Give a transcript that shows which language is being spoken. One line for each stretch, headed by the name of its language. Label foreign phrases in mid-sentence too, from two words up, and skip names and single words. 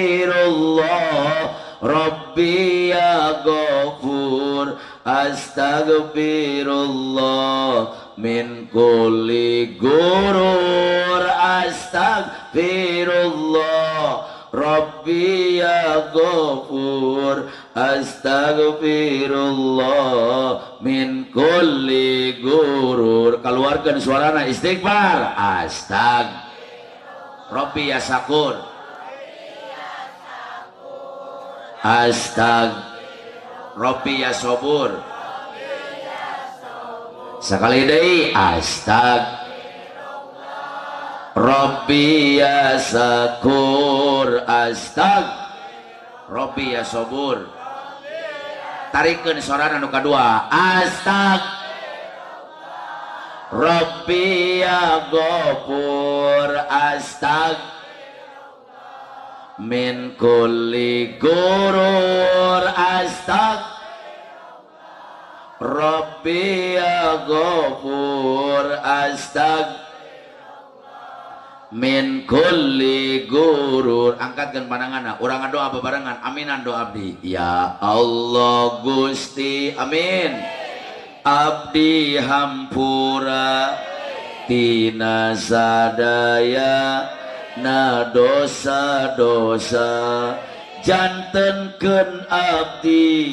Arabic: أستغفر الله ربي يا غفور أستغفر الله من كل غرور أستغفر الله ربي يا غفور أستغفر الله من كل غرور.
Indonesian: Keluarkan suarana istighfar.
Arabic: ربي يا شكور ربي يا صبور.
Sundanese: Sekali deui
Arabic: ربي يا شكور ربي يا صبور.
Sundanese: Tarikeun sorana nu kadua
Arabic: ربي يا غفور من كل غرور ربي يا غفور من كل غرور.
Sundanese: Angkatkan pandanganna urang doa bebarengan aminan doa abdi. Ya Allah Gusti amin abdi hampura tina sadaya na dosa-dosa jantenkeun abdi